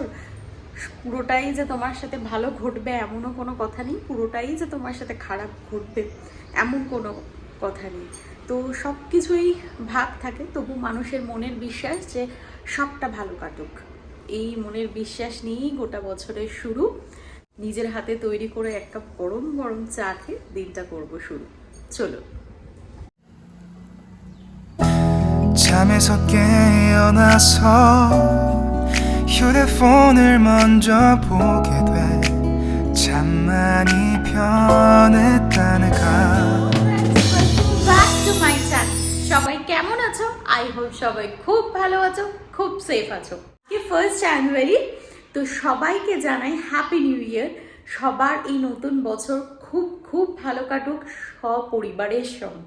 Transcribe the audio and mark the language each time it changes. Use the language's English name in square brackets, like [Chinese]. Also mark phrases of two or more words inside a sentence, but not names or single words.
[Bangla] পুরোটাই যে তোমার সাথে ভালো ঘটবে এমনও কোনো কথা নেই, পুরোটাই যে তোমার সাথে খারাপ ঘটবে এমন কোনো কথা নেই। তো সব কিছুই ভাগ থাকে, তবু মানুষের মনের বিশ্বাস যে সবটা ভালো কাটুক, এই মনের বিশ্বাস নিয়েই গোটা বছরের শুরু। নিজের হাতে তৈরি করে এক কাপ গরম গরম চা খেয়ে দিনটা করবো শুরু। চলো। [Korean] 잠에서 깨어나서 휴대폰을 먼저 보게 돼 참 많이 변했다는가 [Bangla] সবাই কেমন আছো? [English] I hope [Bangla] সবাই খুব ভালো আছো, খুব সেফ আছো। [English] first January, [Bangla] তো সবাইকে জানাই [English] happy new year. [Bangla] সবার এই নতুন বছর খুব খুব ভালো কাটুক সপরিবারের সঙ্গে।